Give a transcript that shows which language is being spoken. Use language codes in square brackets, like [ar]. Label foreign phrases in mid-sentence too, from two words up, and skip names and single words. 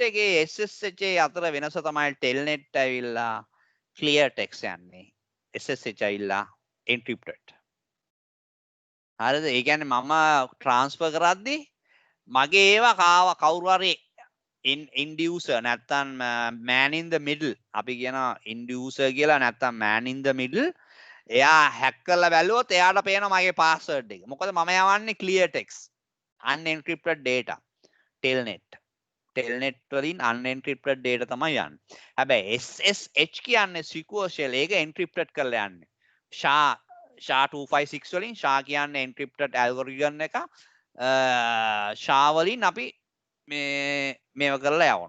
[si] එකේ SSH අතර වෙනස තමයි ටෙල්නෙට් ඇවිල්ලා [en] clear text [si] යන්නේ SSH ඇවිල්ලා encrypted හරිද ඒ කියන්නේ මම ට්‍රාන්ස්ෆර් කරද්දී මගේ ඒවා කවුරු හරි inducer නැත්තම් [en] man in the middle [si] අපි කියනවා inducer කියලා නැත්තම් [en] man in the middle [si] එයා හැක් කරලා බැලුවොත් එයාට පේනවා මගේ පාස්වර්ඩ් එක. මොකද මම යවන්නේ [en] clear text unencrypted data telnet. [si] telnet වලින් [en] unencrypted data [si] තමයි යන්නේ. හැබැයි SSH කියන්නේ [en] secure shell [si] ඒක encrypted කරලා යන්නේ. SHA-256 වලින් SHA කියන්නේ [en] encrypted algorithm [si] එක. SHA වලින් අපි මේව කරලා යවන්න.